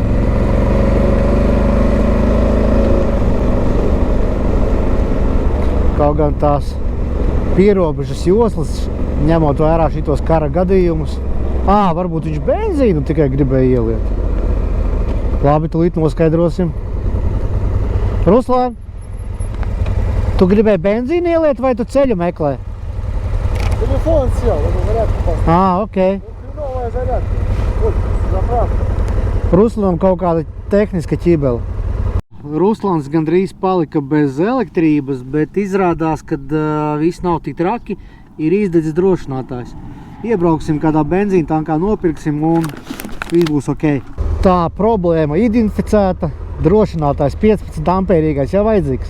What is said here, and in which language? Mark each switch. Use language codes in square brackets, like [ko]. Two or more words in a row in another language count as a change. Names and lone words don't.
[lv] Kaut gan tās pierobežas joslas, ņemot vērā šitos kara gadījumus. Varbūt viņš benzīnu tikai gribēja ieliet. Labi, tūlīt noskaidrosim. Ruslan, tu gribēji benzīnu ieliet vai tu ceļu meklē? [ru] Telefon сел, он зарядку поставил. Ok. Новая зарядка. Вот, заправка. [lv] Ruslanam kaut kāda tehniska ķibele. Ruslans gandrīz palika bez elektrības, bet izrādās, ka viss nav tik traki, ir izdedzis drošinātājs. Iebrauksim kādā benzīna tankā, nopirksim un viss būs ok. Tā, problēma identificēta, drošinātājs 15 ampērīgais, ja vajadzīgs.